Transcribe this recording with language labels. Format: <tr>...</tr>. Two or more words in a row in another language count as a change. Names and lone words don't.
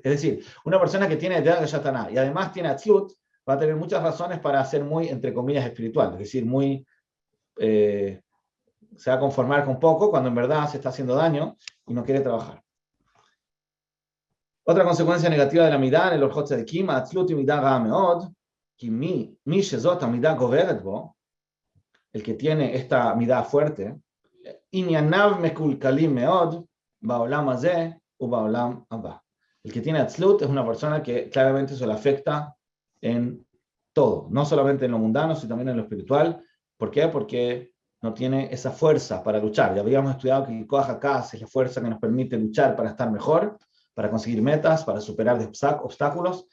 <es>Es decir, una persona que tiene Shataná y además tiene Atzlut, va a tener muchas razones para ser muy, entre comillas, espiritual, es decir, se va a conformar con poco cuando en verdad se está haciendo daño y no quiere trabajar. Otra consecuencia negativa de la midá en el Orjot Tzadikim, Atzlut y</es> <he>מידה רעה מאוד כי מי שזאת מידה גוברת בו,</he> <es>el que tiene esta midá fuerte,</es> <he>ענייניו מקולקלים מאוד, בעולם הזה ובעולם הבא.</he> <es>El que tiene Atzlut es una persona que claramente se le afecta en todo, no solamente en lo mundano, sino también en lo espiritual. ¿Por qué? Porque no tiene esa fuerza para luchar. Ya habíamos estudiado que el</es> <he>כוח הכעס</he> <es>es la fuerza que nos permite luchar para estar mejor, para conseguir metas, para superar obstáculos.</es>